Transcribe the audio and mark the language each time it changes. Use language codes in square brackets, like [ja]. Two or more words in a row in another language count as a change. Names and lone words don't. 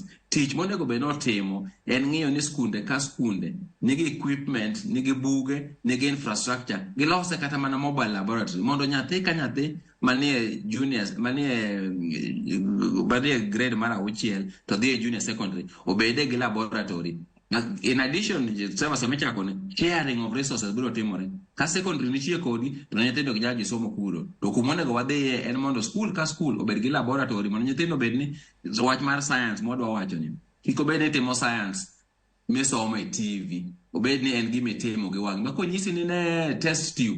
[luo] Tich monego be notimo en ng'iyo ni skunde ka skunde nigi equipment, nigi buge, nigi infrastructure, gilose kata mana [en] mobile laboratory [luo] mondo nyathi ka nyathi manie juniors, manie grade mar 6 to dhi [en] junior secondary [luo] obede gi laboratory. [en] In addition, sharing of resources [luo] biro timore. Ka secondary nitie kodi to nyithindo ginyalo somo kuro. To kumonego wadhiye en mondo school ka school obed gi laboratory mondo nyithindo obed ni wach mar science modwa wacho ni. Kik obed ni timo science misomo e TV. Obed ni en gima itimo gi wang'. Mako nyisi ni ne [en] test tube.